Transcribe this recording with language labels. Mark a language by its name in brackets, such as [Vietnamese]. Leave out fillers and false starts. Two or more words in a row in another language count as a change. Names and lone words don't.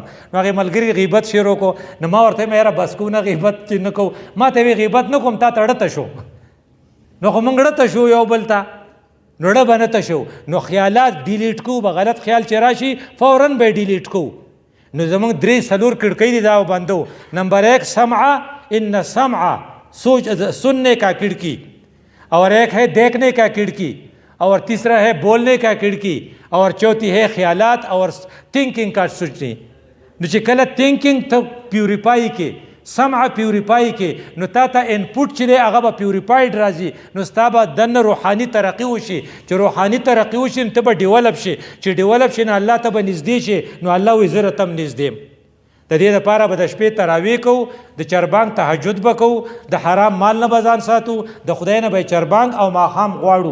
[Pashto] نو هغې ملګري غیبت شروع کو، نو ما ورته یاره بس کوو نه، غیبت چې نه کوو. ما ته وی غیبت نه کوم، تا ته ړته شو. نو خو موږ ړته شو یو بل ته، نو ړه به نه ته شو. نو خیالات ډیلیټ کوو، به غلط خیال چې راشي فوراً به یې ډیلیټ کوو. نو زمونږ 3-4 کړکۍ دي دا بندو. [Urdu] نمبر 1 سمع، ان سمع سوچ سننے کا کھڑکی، اور ایک ہے دیکھنے کا کھڑکی، اور تیسرا ہے بولنے کا کھڑکی، اور چوتھی ہے خیالات اور تھنکنگ کا سوچنی. [Pashto] نو چې کله تھنکنگ ته پیوریفائی کې سمع پیوریفای کې، نو تا ته انپوټ چې دی هغه به پیوریفاید راځي، نو ستا به دننه روحاني ترقي وشي. چې روحاني ترقي وشي نو ته به ډیولپ شي، چې ډیولپ شي نو الله ته به نږدې شي. نو الله وایي زه راته هم نږدې یم. د دې لپاره به د شپې تراویح کوو، د چربانګ تهجد به کوو، د حرام مال نه به ځان ساتو، د خدای نه به چربانګ او ماښام غواړو.